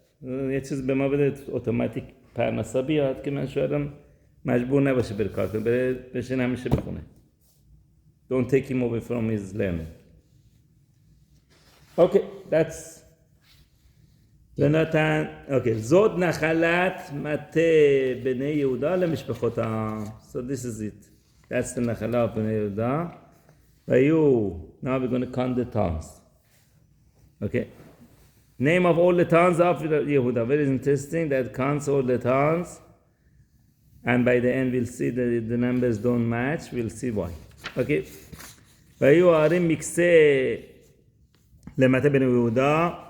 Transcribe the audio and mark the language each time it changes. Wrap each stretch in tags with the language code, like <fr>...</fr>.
<fa>یه چیز به ما بده اتوماتیک پرنسا بیاد که من شوهرم مجبور نباشه بره کار کنه. بره بشین همیشه بخونه.</fa> <en>Don't take him away from his learning. Okay, that's</en> <he>ונתן, אוקיי, זאת נחלת מטה בני יהודה למשפחותם.</he> <en>So this is it. That's the נחלה of בני יהודה. והיו, now we're going to count the towns. Okay. Name of all the towns of Yehuda. Very interesting. That counts all the towns. And by the end we'll see that the numbers don't match. We'll see why. Okay.</en> <he>והיו הערים מקצה למטה בני יהודה.</he>